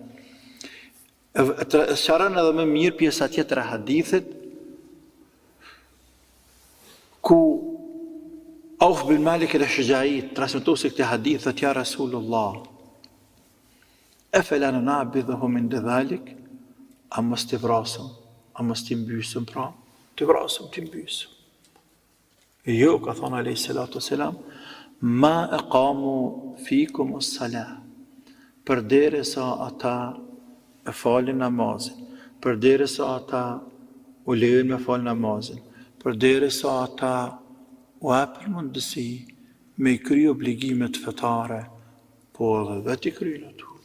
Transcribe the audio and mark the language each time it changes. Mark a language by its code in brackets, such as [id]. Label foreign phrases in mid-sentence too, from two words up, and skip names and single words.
[sq] Sharon edhe më mirë pjesa tjetër e hadithit, ku Auf bin Malik al-Ashja'i transmetuesi këtij hadith thot [ar] يا رسول الله أفلا ننابذهم من ذلك, [sq] a mos t'i vrasëm, a mos t'i mbysëm, pra, t'i vrasëm, t'i mbysëm. Jo, ka thonë [ar] عليه الصلاة والسلام, ما أقاموا فيكم الصلاة, [sq] përderisa ata e falin namazin, përderisa ata u lejojnë me fal namazin, përderisa ata u hapin mundësi me i kry obligimet fetare, po edhe vetë i kryjnë ato.